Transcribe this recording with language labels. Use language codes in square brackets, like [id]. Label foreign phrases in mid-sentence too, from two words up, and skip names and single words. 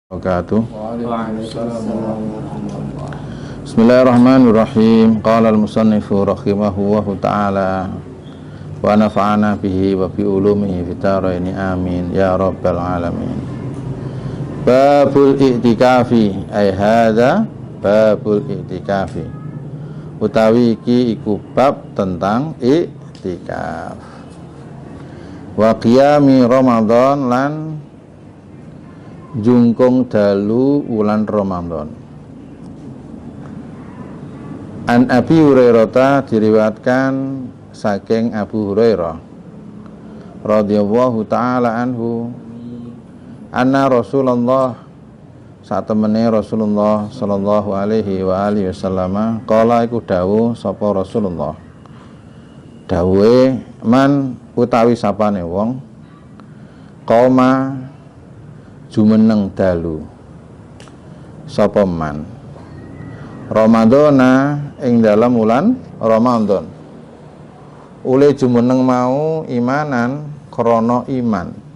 [ar] Wabarakatuh. Bismillahirrahmanirrahim. قال المصنف رحمه الله تعالى ونفعنا به وبعلومه في الدارين آمين يا رب العالمين. باب الاعتكاف أي هذا باب الاعتكاف. [jv] Utawi iki iku bab tentang i'tikaf. [ar] وقيام رمضان [jv] lan jungkung dalu wulan Ramadan. [ar] عن أبي هريرة [jv] diriwayatkan saking Abu Hurairah [ar] رضي الله تعالى عنه أن [jv] Rasulullah satemene Rasulullah [ar] صلى الله عليه وعلى آله وسلم قال [jv] iku dawuh sapa Rasulullah dawuhe man utawi sapane wong qoma jumeneng dalu sapa [ar] من رمضان [jv] ing dalam wulan Ramadan ule jumeneng mau imanan krana iman